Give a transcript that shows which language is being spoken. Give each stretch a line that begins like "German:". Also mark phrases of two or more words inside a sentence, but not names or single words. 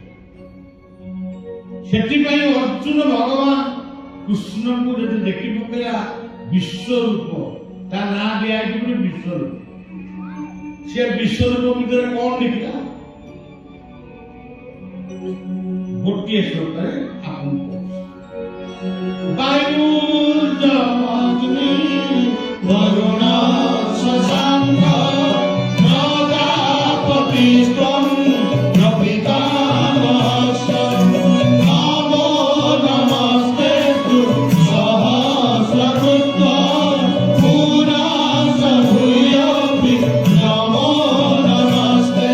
Odia: ସେଥିପାଇଁ ଅର୍ଜୁନ ଭଗବାନ କୃଷ୍ଣଙ୍କୁ ଯଦି ଦେଖି ପକେଇଲା ବିଶ୍ୱରୂପ ତା ନାଁ ଦିଆଯାଇଛି ବୋଲି ବିଶ୍ୱରୂପ। ସେ ବିଶ୍ୱରୂପ ଭିତରେ କଣ ଦେଖିଲା ଗୋଟିଏ ଶ୍ଲୋକରେ ଆପଣଙ୍କୁ ବାୟୁର୍ଜମଗ୍ନି
Sanskrit: वरुण शशाङ्क प्रजापतिस्त्वं प्रपितामहस्य नमो नमस्तेऽस्तु सहस्रकृत्वा पुनः भूयोऽपि नमो नमस्ते।